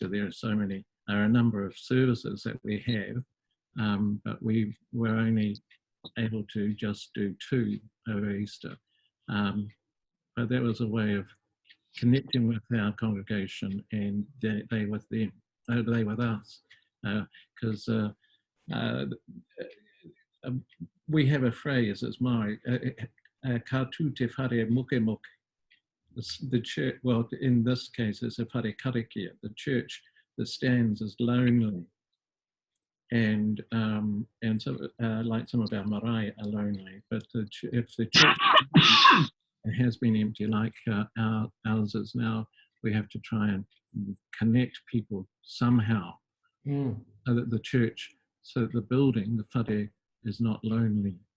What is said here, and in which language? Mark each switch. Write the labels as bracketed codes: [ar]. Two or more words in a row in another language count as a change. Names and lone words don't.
[en] There are a number of services that we have, but we were only able to just do 2 over Easter. But that was a way of connecting with our congregation and they with them, they with us, because we have a phrase, it's Maori, [mi] ka tū te whare muke muke. [en] The church, well, in this case, it's a [mi] whare karakia. [en] The church that stands is lonely, and so like some of our marae are lonely. But if the church has been empty, like ours is now, we have to try and connect people somehow, so that the church, so that the building, the whare, is not lonely.